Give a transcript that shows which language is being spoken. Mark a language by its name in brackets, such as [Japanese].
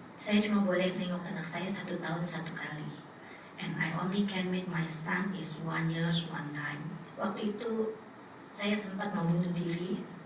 [Indonesian] Saya cuma boleh tengok anak saya 1 tahun 1 kali. [English] And I only can meet my son is 1 year 1 time. [Indonesian] Waktu itu saya sempat mau bunuh diri.